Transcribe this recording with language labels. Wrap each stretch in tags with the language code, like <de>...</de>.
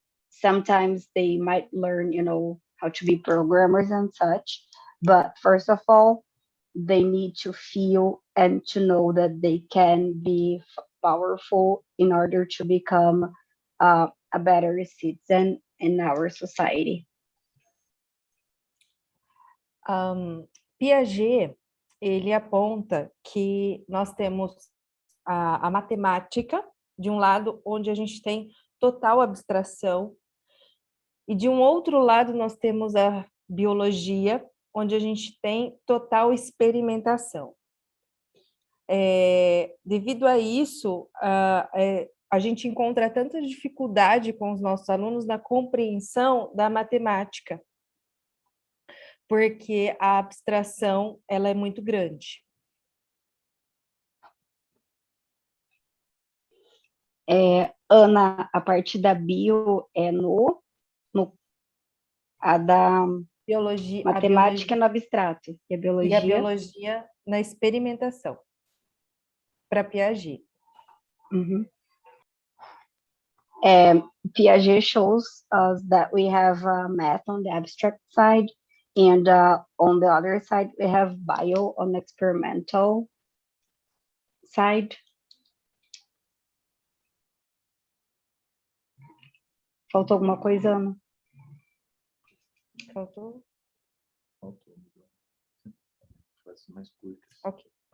<en>Sometimes they might learn, how to be programmers and such, but first of all, they need to feel and to know that they can be powerful in order to become a better citizen in our society.</en> <pt>Piaget, ele aponta que nós temos a matemática, de um lado, onde a gente tem total abstração, e de um outro lado nós temos a biologia, onde a gente tem total experimentação. Devido a isso, a gente encontra tanta dificuldade com os nossos alunos na compreensão da matemática, porque a abstração ela é muito grande. Ana, a parte da bio é a da biologia, matemática no abstrato e a biologia. E a biologia na experimentação, para Piaget.</pt> <en>Piaget shows us that we have math on the abstract side, and on the other side, we have bio on the experimental side.</en> <pt>Faltou alguma coisa, Ana? Faltou? Ok.</pt>